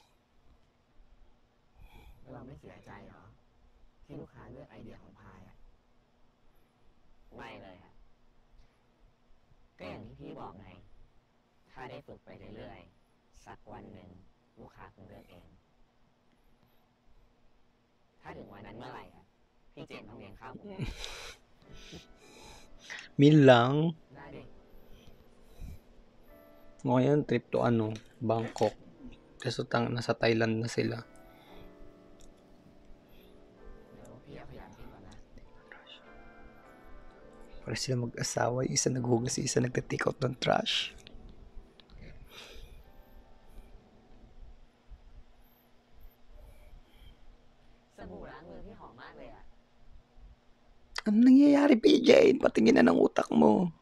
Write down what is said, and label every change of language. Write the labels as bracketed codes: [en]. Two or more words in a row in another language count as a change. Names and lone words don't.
[th] เราไม่เสียใจเหรอที่ลูกค้าเลือกไอเดียของพายอ่ะไม่เลยอ่ะก็อย่างที่พี่บอกไงถ้าได้ฝึกไปเรื่อยๆสักวันหนึ่งลูกค้าคงเลือกเองถ้าถึงวันนั้นเมื่อไหร่อ่ะพี่เจนต้องเลี้ยงข้าวผม [tl] Min lang. [th] ได้ดิ [tl] Ngayon, [en] trip to Bangkok. [tl] Kaso nasa Thailand na sila. [th] เดี๋ยวพี่เอาขยะทิ้งก่อนนะ [tl] Para sila mag-asawa. Yung isa naghugas, yung isa nagta- [en] take out [tl] ng trash. [th] สบู่ล้างมือพี่หอมมากเลยอ่ะ [tl] Ano nangyayari, PJ? Patingin na ng utak mo.